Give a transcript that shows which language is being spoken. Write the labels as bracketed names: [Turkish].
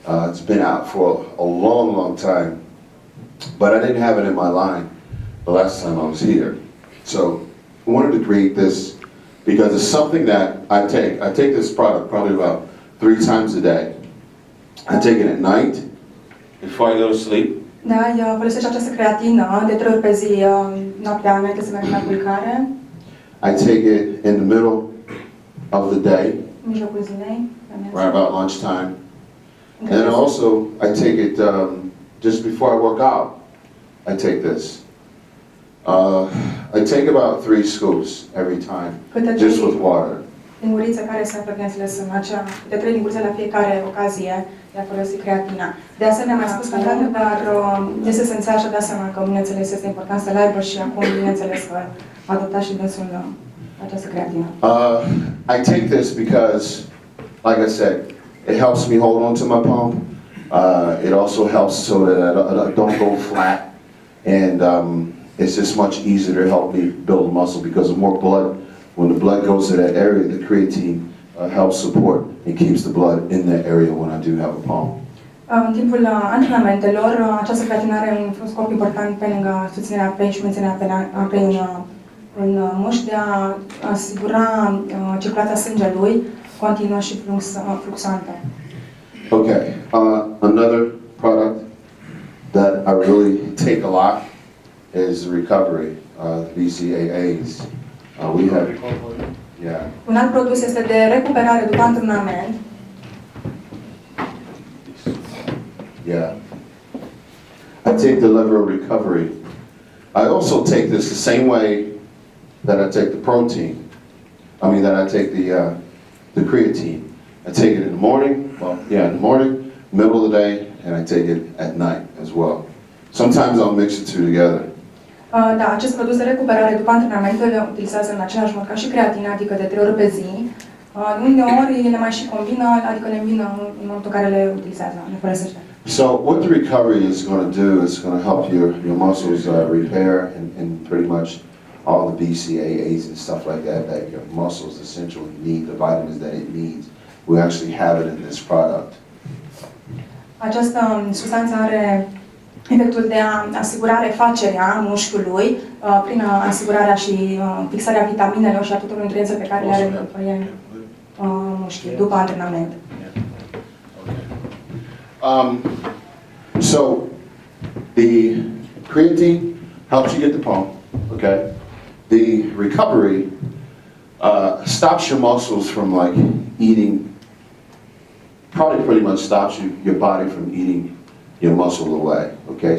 [English] It's been out for a long, long time, but I didn't have it in my line the last time I was here. So I wanted to create this because it's something that I take. I take this product probably about 3 times a day. I take it at night before I go to sleep. [Romanian] Da, eu folosesc această creatină de 3 ori pe zi, noaptea înainte să merg la culcare. [English] I take it in the middle of the day, [Romanian] În mijlocul zilei. [English] right about lunchtime. And then also I take it just before I work out. I take this. I take about 3 scoops every time, just with water. [Romanian] Lingurițe care se află, bineînțeles, în acea, de 3 lingurițe la fiecare ocazie de a folosi creatina. De asemenea, mi-a spus că, într-adevăr, este esențial și a dat seama că, bineînțeles, este important să-l aibă și acum, bineînțeles, că a adoptat și dânsul această creatină. [English] I take this because, like I said, it helps me hold on to my pump. It also helps so that I don't go flat, and it's just much easier to help me build muscle because the more blood, when the blood goes to that area, the creatine helps support and keeps the blood in that area when I do have a pump. [Romanian] În timpul antrenamentelor, această creatină are un scop important pe lângă susținerea apei și menținerea apei în mușchi, de a asigura circulația sângelui continuă și fluxantă. [English] Okay, another product that I really take a lot is recovery, BCAAs. We have, yeah. [Romanian] Un alt produs este de recuperare după antrenament. [English] Yeah. I take the lever of recovery. I also take this the same way that I take the protein. That I take the creatine. I take it in the morning, in the morning, middle of the day, and I take it at night as well. Sometimes I'll mix the two together. [Romanian] Da, acest produs de recuperare după antrenament îl utilizează în același mod ca și creatina, adică de 3 ori pe zi. Uneori le mai și combină, adică le îmbină în momentul în care le utilizează, le folosește. [English] So what the recovery is going to do is going to help your muscles repair and pretty much all the BCAAs and stuff like that your muscles essentially need, the vitamins that it needs. We actually have it in this product. [Romanian] Această substanță are efectul de a asigura refacerea mușchiului prin asigurarea și fixarea vitaminelor și a tuturor nutriențelor pe care le are mușchii după antrenament. [English] So the creatine helps you get the pump, okay? The recovery stops your muscles from like eating, probably pretty much stops your body from eating your muscle away, okay?